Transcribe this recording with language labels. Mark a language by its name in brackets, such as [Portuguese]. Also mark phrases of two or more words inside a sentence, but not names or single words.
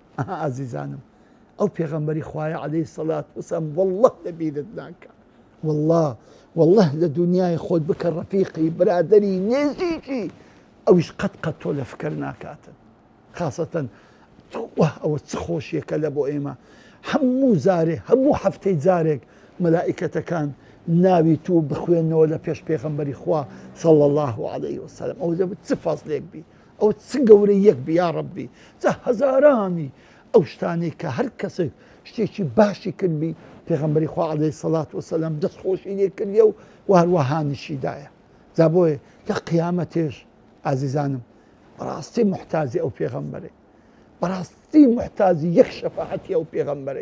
[Central Kurdish] ئازیزانم ئەو پێغەمبەری خوایە [Arabic] عەلەیهی سەڵات وسەلام [Central Kurdish] وەڵڵه لەبیرت ناکە والله لە دنیای خۆت بکە ڕەفیقی برادەری نێزیکی ئەویش قەت تۆ لە فکر ناکاتن. خاسەتەن ئەوە چ خۆشیەکە لە بۆ ئێمە هەموو زارێ هەموو هەفتەی جارێک مەلائیکەتەکان ناوی تو بخوێنەوە لە پێش پێغەمبەری خوا [Arabic] صلى الله عليه وسلم. [Central Kurdish] ئەو دەبێت چ فەزلێک بی ئەو چ گەورەی یەک بی [Arabic] یا ڕەبی [Central Kurdish] چە هەزارانی ئەو شتانەی کە هەر کەسێک شتێکی باشی کردبی پێغەمبەری خوا [Arabic] عەلەیهی سەڵات وسەلام [Central Kurdish] دەستخۆشی لێ کردیە و هەروەهانیشیدایە. جا بۆیە لە قیامەتێش ئازیزانم بەڕاستی محتازی ئەو پێغەمبەرێ بەڕاستی محتازی یەک شەفاعەتی ئەو پێغەمبەرەی.